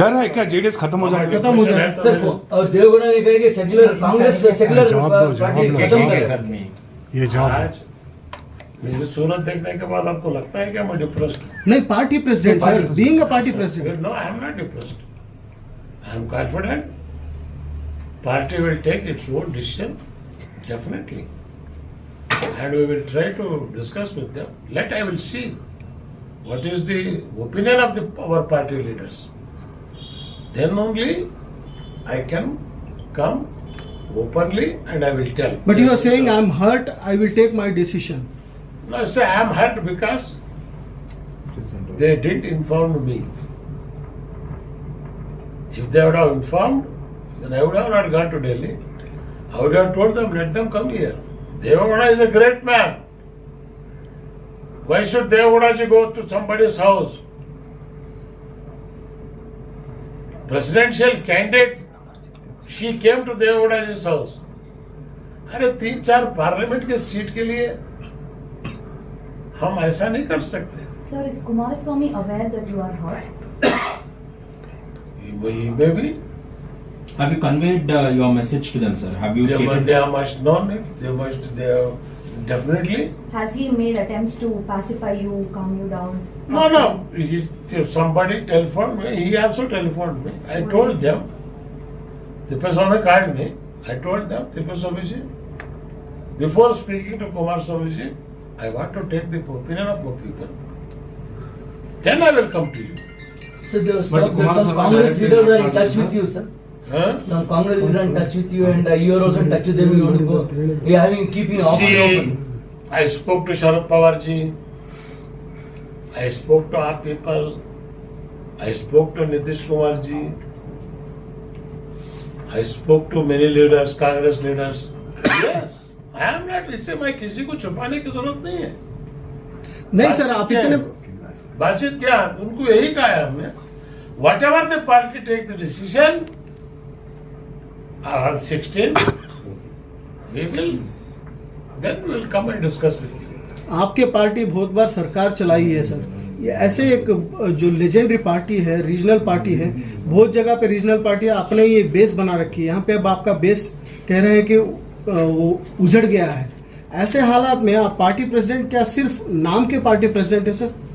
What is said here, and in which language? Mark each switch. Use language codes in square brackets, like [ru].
[hi] डर है क्या जेडीएस खत्म हो जाएगा? खत्म हो जाए सर और देवगौड़ा ने कहा कि सेक्युलर कांग्रेस सेक्युलर पार्टी खत्म कर। ये जवाब आज मेरी सूरत देखने के बाद आपको लगता है क्या मैं डिप्रेस्ड हूँ? [en] नहीं, party president sir, being a party president. No, I am not depressed. I am confident. Party will take its own decision, definitely. And we will try to discuss with them. I will see what is the opinion of our party leaders. Then only I can come openly and I will tell. But you are saying I am hurt, I will take my decision. No, I say I am hurt because they didn't inform me. If they would have informed, then I would have not gone to Delhi. I would have told them, let them come here. Devagowda is a great man. Why should Devagowda ji go to somebody's house? Presidential candidate, she came to Devagowda ji's house. [hi] अरे 3-4 parliament के seat के लिए हम ऐसा नहीं कर सकते। [en] Sir, is Kumaraswamy aware that you are hurt? He may be. Have you conveyed your message to them, sir? Have you stated? They must know it. They have definitely. Has he made attempts to pacify you, calm you down? No. Somebody telephoned me. He also telephoned me. I told them Tippaswamy called me. I told them, Tippaswamy, before speaking to Kumaraswamy, I want to take the opinion of more people. Then I will come to you. So some Congress leaders are in touch with you, sir. Huh? Some Congress leaders are in touch with you, and you are also in touch with them. You want to go. You are keeping option See, open. I spoke to Sharad Pawar ji. I spoke to our people. I spoke to Nitish Kumar ji. I spoke to many leaders, Congress leaders. Yes, I am not. [hi] इससे मैं किसी को छुपाने की जरूरत नहीं है. नहीं सर, आप इतने बातचीत क्या, उनको यही कहा है हमने. [en] Whatever the party take the decision on 16th, we will come and discuss with you. [hi] आपके पार्टी बहुत बार सरकार चलाई है सर. ये ऐसे एक जो लेजेंडरी पार्टी है, रीजनल पार्टी है, बहुत जगह पे रीजनल पार्टी आपने ये बेस बना रखी है. यहाँ पे अब आपका बेस कह रहे हैं कि वो उजड़ गया है. ऐसे हालात में आप पार्टी प्रेसिडेंट क्या सिर्फ नाम के पार्टी प्रेसिडेंट है सर?